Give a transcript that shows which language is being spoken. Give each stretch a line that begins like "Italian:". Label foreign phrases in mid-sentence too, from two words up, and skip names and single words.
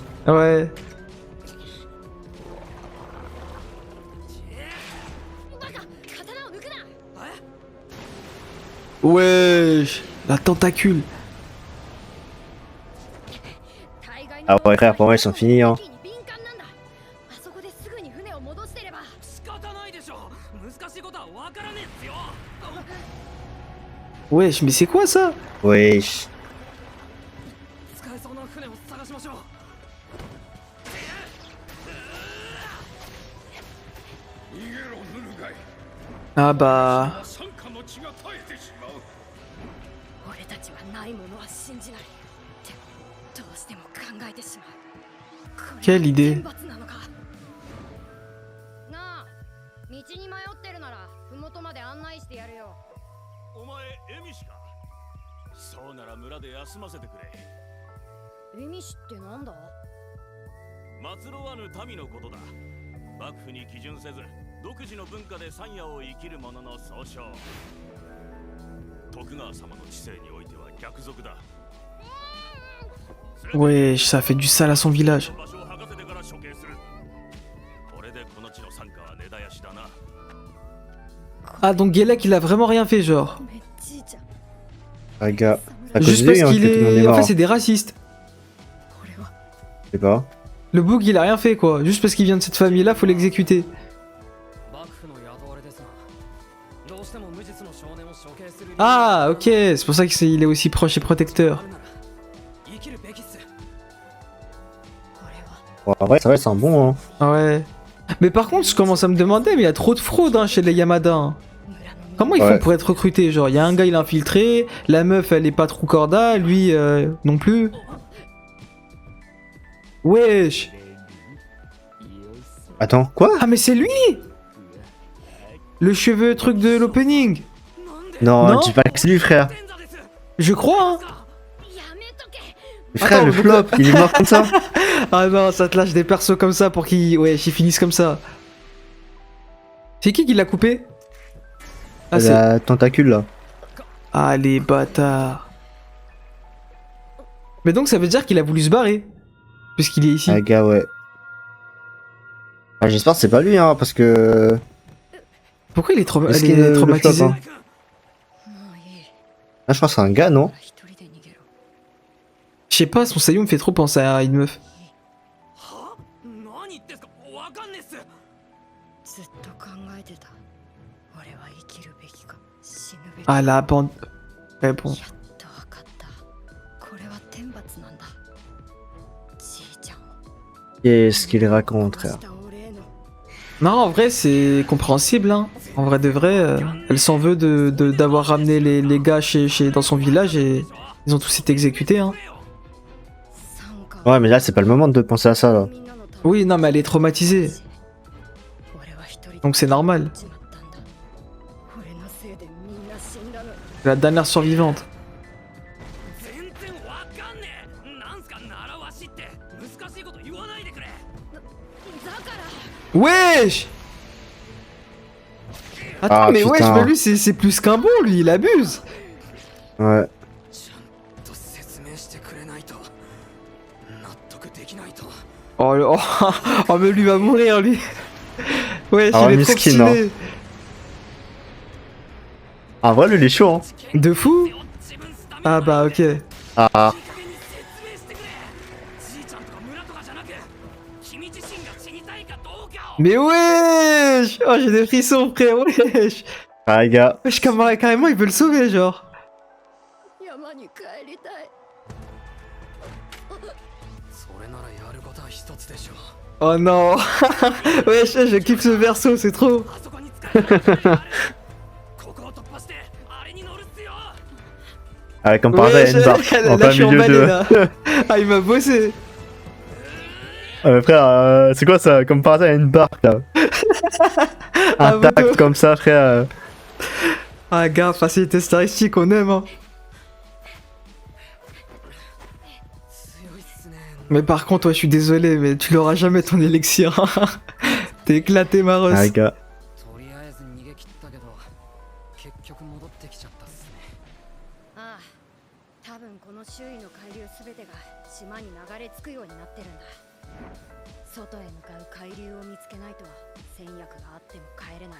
French: Ouais. Wesh, la tentacule. Ah ouais, frère, pour moi, ils sont finis, hein.
Japanese: あそこですぐに船を戻してれば
French: Wesh, mais c'est quoi ça? Wesh. Ah bah...
Japanese: 俺たちはないものは信じないってどうしても考えてしまう。これ
French: Quelle idée.
Japanese: 天罰なのか。なあ、道に迷ってるなら麓まで案内してやるよ。お前エミシか。そうなら村で休ませてくれ。エミシってなんだ？祭ろわぬ民のことだ。幕府に基準せず独自の文化で山野を生きる者の総称。徳川様の治世においては逆賊だ。
French: Wesh, ça fait du sale à son village.
Japanese: 場所を剥がせてから処刑する。これでこの地の傘下は根絶やしだな。
French: Ah, donc Gelek, il a vraiment rien fait, genre.
Japanese: めっちいちゃん。
French: Ah, gars. À cause Juste de lui, parce hein, qu'il que tout le monde est est... En mort. fait, c'est des racistes.
Japanese: これは
French: Je sais pas. Le Boog, il a rien fait, quoi. Juste parce qu'il vient de cette famille-là, faut l'exécuter.
Japanese: 幕府の雇われですがどうしても無実の少年を処刑する理由
French: Ah, ok, c'est pour ça qu'il est aussi proche et protecteur.
Japanese: 生きるべきっす。
French: Bon, en vrai, c'est vrai, c'est un bon, hein. Ah ouais. Mais par contre, je commence à me demander, mais il y a trop de fraude hein, chez les Yamada. Hein.
Japanese: 村の
French: Comment ils Ouais. font pour être recrutés? Genre, il y a un gars, il est infiltré, la meuf, elle est pas trop corda, lui, non plus. Wesh. Attends, quoi? Ah, mais c'est lui! Le cheveu truc de l'opening. Non, Non dis pas que c'est lui, frère.
Japanese: 天座です。
French: Je crois, hein.
Japanese: やめとけ。
French: Mais frère, Attends, le donc- flop, il est mort comme ça. Ah non, ça te lâche des persos comme ça pour qu'ils finissent comme ça. C'est qui l'a coupé? Ah, c'est... La tentacule, là. Ah, les bâtards. Mais donc, ça veut dire qu'il a voulu se barrer. Puisqu'il est ici. Ah, gars, ouais. Ah, j'espère que c'est pas lui, hein, parce que... Pourquoi il est, Est-ce elle qu'il est le traumatisée? flop, hein?
Japanese: もういい。
French: Ah, je crois que c'est un gars, non?
Japanese: 一人で逃げろ。
French: Je sais pas, son saillon me fait trop penser à une meuf.
Japanese: は何言ってんすかわかんねえっす。ずっと考えてた。俺は生きるべきか死ぬべきか。
French: Ah, la bande... Ouais, bon.
Japanese: やっとわかった。これは天罰なんだ。じいちゃんを
French: Qu'est-ce qu'il raconte,
Japanese: 殺
French: frère?
Japanese: した俺への
French: Non, en vrai, c'est compréhensible. Hein. En vrai de vrai, elle s'en veut d'avoir ramené les gars dans son village et ils ont tous été exécutés. Hein.
Japanese: 参加
French: Ouais, mais là, c'est pas le moment de penser à ça, là.
Japanese: みんなのため
French: Oui, non, mais elle est traumatisée.
Japanese: 俺は一人で
French: Donc c'est normal.
Japanese: 死んじまったんだ。俺のせいでみんな死んだのに。
French: La dernière survivante.
Japanese: 全然わかんねえ。なんすか習わしって難しいこと言わないでくれ。だから
French: Wesh! Attends, Ah, mais wesh, putain. mais lui, c'est plus qu'un bon, lui, il abuse. Ouais.
Japanese: ちゃんと説明してくれないと納得できないと。
French: Oh, oh, mais lui va mourir, lui. Wesh, Ah, il est trop miskin, hein. stylé. En vrai, lui, il est chaud, hein. De fou? Ah bah, ok. Ah,
Japanese: いい加減に説明してくれ。じいちゃんとか村とかじゃなく君自身が死にたいかどうかを。
French: Mais wesh! Oh, j'ai des frissons, frère, wesh! ah, les gars. Wesh, carrément, il veut le sauver, genre.
Japanese: 山に帰りたい。それならやることは一つでしょう。
French: Oh non! Wesh, je kiffe ce verso, c'est trop!
Japanese: あそこに使える道がある。ここを突破してあれに乗るっすよ。
French: Ah, comme par hasard, il y a une barque là, en plein je suis milieu emballé, de... là. Ah, il m'a bossé! Ah, mais frère, c'est quoi ça? Comme par hasard, il y a une barque, là. Ah, Intact moto. comme ça, frère. Ah, gars, facilité statistique, on aime, hein.
Japanese: 強いっすね。
French: Mais par contre, ouais, je suis désolé, mais tu l'auras jamais ton élixir. T'es éclaté, Maros. Ah, les gars.
Japanese: とりあえず逃げ切ったけど結局戻ってきちゃったっすね。ああ、多分この周囲の海流すべてが島に流れ着くようになってるんだ。外へ向かう海流を見つけないと戦略があっても帰れない。